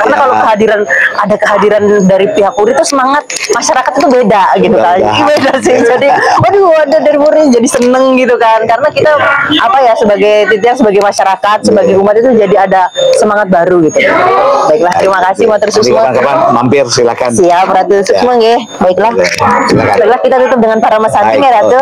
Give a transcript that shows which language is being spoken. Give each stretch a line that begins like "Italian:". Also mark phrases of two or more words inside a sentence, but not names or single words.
Indonesian: Karena kalau ada kehadiran dari pihak Puri itu semangat masyarakat itu beda gitu kan. Beda sih. Jadi, ada dari Puri jadi seneng gitu kan. Karena kita sebagai masyarakat, sebagai umat itu jadi ada semangat baru gitu. Baiklah, terima kasih
Balinese: matur suksma.
Indonesian: Kapan mampir silakan. Siap Ratu
Balinese: suksma nggih.
Indonesian: Baiklah. Baiklah, kita tutup dengan para Santi ya Ratu.